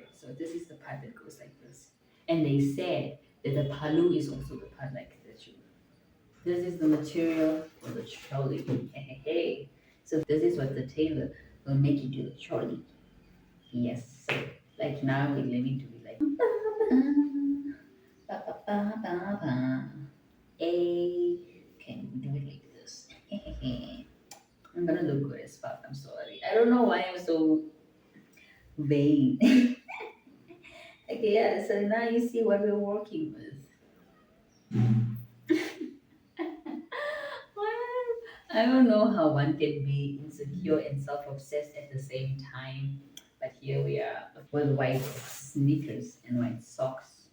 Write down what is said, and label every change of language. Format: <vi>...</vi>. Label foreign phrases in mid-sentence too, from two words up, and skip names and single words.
<en>So this is the part that goes like this. And they said that the palu is also the part like this. This is the material for the trolley. Hey, hey, hey. So this is what the tailor will make you do the trolley. Yes. So like now we're learning to be like ba, ba, ba, ba, ba. A, can we do it like this? I'm gonna look good as fuck. I'm sorry. I don't know why I'm so Vain. Okay, yeah, so now you see what we're working with. Well, I don't know how one can be insecure and self obsessed at the same time, but here we are with white sneakers and white socks.</en>